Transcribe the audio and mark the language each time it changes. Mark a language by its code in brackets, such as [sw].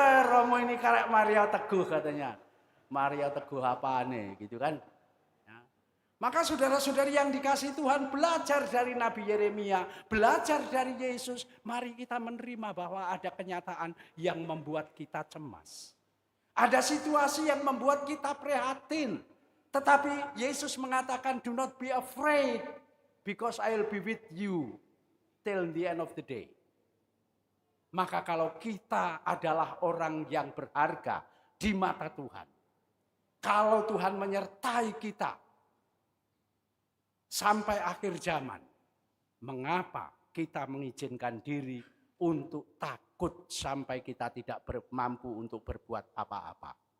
[jv] Romo ini karek Mario Teguh katanya. Mario Teguh apane gitu kan. [id] Maka saudara-saudari yang dikasihi Tuhan, belajar dari Nabi Yeremia, belajar dari Yesus. Mari kita menerima bahwa ada kenyataan yang membuat kita cemas. Ada situasi yang membuat kita prihatin. [en] Tetapi Yesus mengatakan, do not be afraid because I'll be with you till the end of the day. [id] Maka kalau kita adalah orang yang berharga di mata Tuhan, kalau Tuhan menyertai kita sampai akhir zaman, mengapa kita mengizinkan diri untuk takut sampai kita tidak mampu untuk berbuat apa-apa?